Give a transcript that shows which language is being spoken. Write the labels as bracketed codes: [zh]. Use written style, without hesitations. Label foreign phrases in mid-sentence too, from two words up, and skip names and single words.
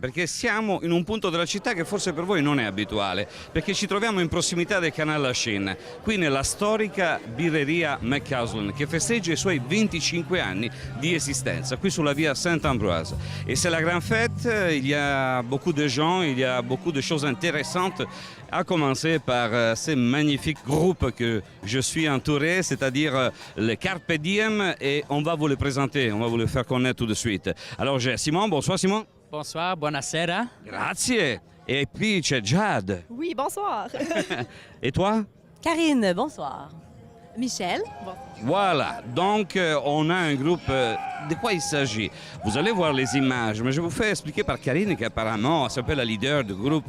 [it] perché siamo in un punto della città che forse per voi non è abituale, perché ci troviamo in prossimità del Canal Lachine, qui nella storica birreria McCausland, che festeggia i suoi 25 anni di esistenza, qui sulla via Saint-Ambroise. [fr] Et c'est la grande fête, il y a beaucoup de gens, il y a beaucoup de choses intéressantes, à commencer par ces magnifiques groupes que je suis entouré, c'est-à-dire le Carpe Diem, et on va vous les présenter, on va vous les faire connaître tout de suite. Alors j'ai Simon, bonsoir Simon. Bonsoir, [it] buonasera. Grazie. [fr] Et puis c'è Jade. Oui, bonsoir. Et toi? Karine, bonsoir. Michel. Bon. Voilà, donc on a un groupe. De quoi il s'agit? Vous allez voir les images, mais je vous fais expliquer par Karine, qui apparemment s'appelle la leader du groupe.